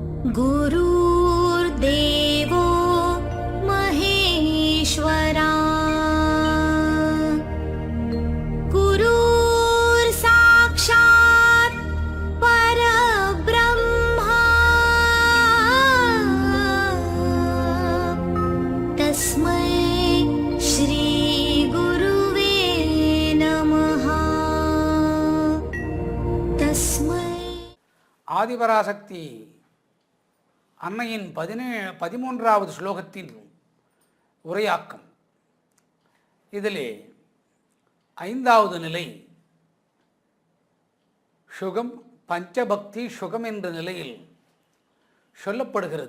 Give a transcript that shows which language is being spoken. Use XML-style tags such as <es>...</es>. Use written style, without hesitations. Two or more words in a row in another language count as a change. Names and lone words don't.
<sa>गुरुर्देवो महेश्वरा गुरुर्साक्षात् परब्रह्मा तस्मै श्री गुरुवे नमः तस्मै</sa> <ta>ஆதிபராசக்தி அன்னையின் 13வது ஸ்லோகத்தின் உரையாக்கம். இதிலே 5வது நிலை சுகம், பஞ்சபக்தி சுகம் என்ற நிலையில் சொல்லப்படுகிறது.</ta>